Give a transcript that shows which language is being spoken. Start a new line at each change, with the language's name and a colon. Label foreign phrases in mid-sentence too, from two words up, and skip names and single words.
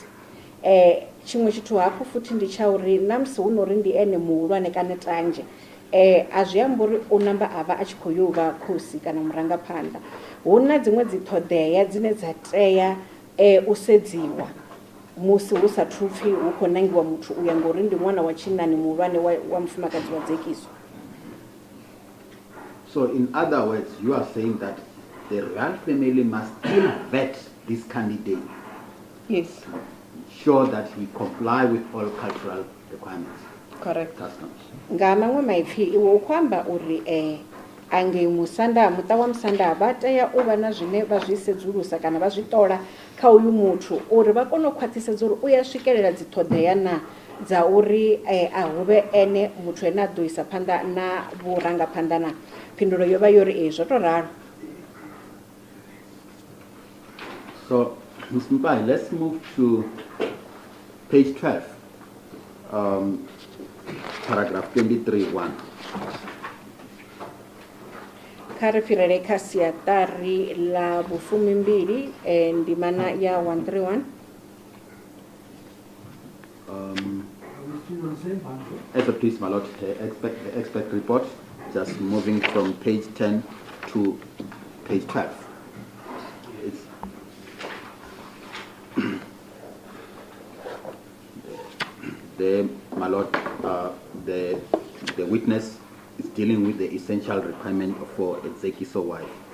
Venda: Tshiṅwe tshithu hafhu futhi ndi tsha uri na musi hu nori ndi ene muhulwane kana tanje a zwi amba uri u namba a vha a tshi khou yo vha khosi kana murangaphanḓa. Hu na dziṅwe dzi ṱhoḓea dzine dza tea u sedziwa musi hu sa thupfi hu khou nangiwa muthu uya ngori ndi ṅwana wa tshinnani muhulwane wa mufumakadzi wa Zekiso.
English: So in other words, you are saying that the royal family must still vet this candidate. Yes. Sure that he comply with all cultural requirements. Correct. Customs.
Venda: Nga maṅwe maipfi iwe u khou amba uri angei musanda muṱa wa musanda vha tea u vha na zwine vha zwi sedzulusa kana vha zwi ṱola kha uyu muthu uri vha kone u khwaṱhisedza uri u ya swikelela dzi ṱhoḓea na dza uri a huvhe ene muthu ene a ḓo isa phanḓa na vhurangaphanḓa na. Phindulo yo vha yori zwo to ralo.
English: So, Ms. Mphephu, let's move to page 12, paragraph 23(1).
Venda: Kha ri fhirele kha siaṱari ḽa vhufumimbili ndimana ya 131.
English: As a please, my lord, the expert report, just moving from page 10 to page 12. It's my lord, the witness is dealing with the essential requirement for a Zekiso wife.